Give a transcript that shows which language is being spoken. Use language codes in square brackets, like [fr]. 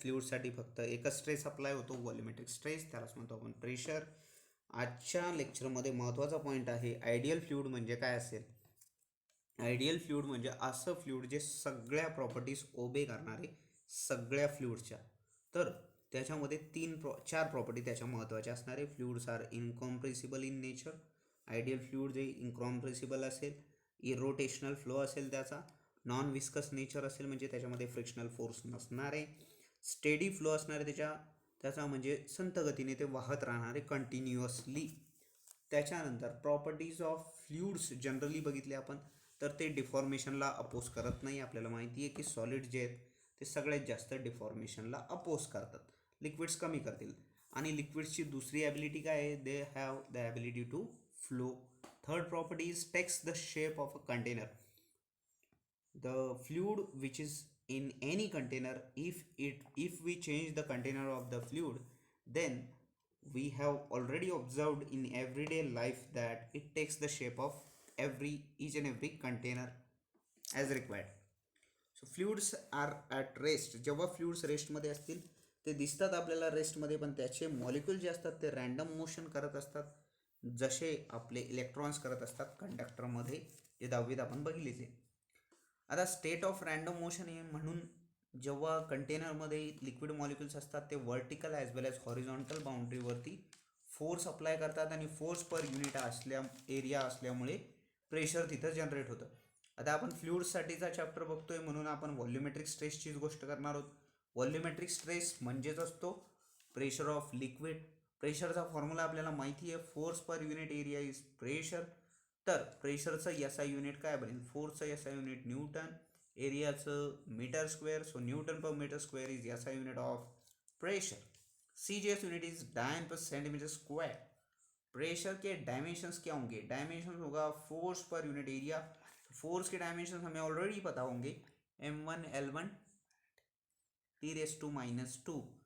[mr] फ्लुइड्ससाठी फक्त एकच stress apply होतो, व्हॉल्युमेट्रिक स्ट्रेस, त्यालाच म्हणतो आपण प्रेशर. आजच्या लेक्चरमध्ये महत्त्वाचा पॉईंट आहे आयडियल फ्लुइड म्हणजे काय असेल. आयडियल फ्लुइड म्हणजे असं फ्लुइड जे सगळ्या प्रॉपर्टीज ओबे करणारे, सगळ्या फ्लुइड्सच्या. तर त्याच्यामध्ये 4 प्रॉपर्टी त्याच्या महत्त्वाच्या असणार आहे. [en] Fluids are incompressible in nature. [mr] Ideal fluid जे इनकॉम्प्रेसिबल असेल, इरोटेशनल फ्लो असेल त्याचा, नॉन विस्कस नेचर असेल म्हणजे त्याच्यामध्ये फ्रिक्शनल फोर्स नसणार आहे, स्टेडी फ्लो असणार आहे त्याचा म्हणजे संत गतीने ते वाहत राहणार आहे कंटिन्युअसली. त्याच्यानंतर प्रॉपर्टीज ऑफ फ्लुइड्स जनरली बघितले आपण तर ते डिफॉर्मेशनला अपोज करत नाही. आपल्याला माहिती आहे की सॉलिड जे आहेत ते सगळ्यात जास्त डिफॉर्मेशनला अपोज करतात, लिक्विड्स कमी करतील. आणि लिक्विड्सची दुसरी ॲबिलिटी काय आहे, [en] They have the ability to flow. Third property is takes the shape of a container. The fluid which is in any container, if we change the container of the fluid, then we have already observed in everyday life that it takes the shape of each and every container as required. So fluids are at rest. [mr] जेव्हा fluids रेस्टमध्ये असतील ते दिसतात आपल्याला रेस्टमध्ये, पण त्याचे molecule जे असतात ते रँडम मोशन करत असतात, जसे आपले इलेक्ट्रॉन्स करत असतात कंडक्टरमध्ये, जे 10वीत आपण बघितले. आता स्टेट ऑफ रँडम मोशन आहे म्हणून जेव्हा कंटेनरमध्ये लिक्विड मॉलिक्युल्स असतात ते वर्टिकल ॲज वेल ॲज हॉरिझॉन्टल बाउंड्रीवरती फोर्स अप्लाय करतात आणि फोर्स पर युनिट एरिया असल्यामुळे प्रेशर तिथं जनरेट होतं. आता आपण फ्लुइड्ससाठीचा चॅप्टर बघतोय म्हणून आपण व्हॉल्युमेट्रिक स्ट्रेसचीच गोष्ट करणार आहोत. व्हॉल्युमेट्रिक स्ट्रेस म्हणजेच असतो प्रेशर ऑफ लिक्विड. प्रेशरचा फॉर्म्युला आपल्याला माहिती आहे, [en] Force per unit area is pressure. [mr] तर प्रेशरचं SI युनिट काय बनेल, फोर्सचं SI unit Newton, एरियाचं metre square. [en] So newton per metre square is SI unit of pressure. CGS unit is dyne per centimetre square. [hi] प्रेशर के डायमेंशंस क्या होंगे, डायमेंशन होगा force per unit area. Force के डायमेंशन हमें ऑलरेडी पता होंगे, M1 L1 T⁻².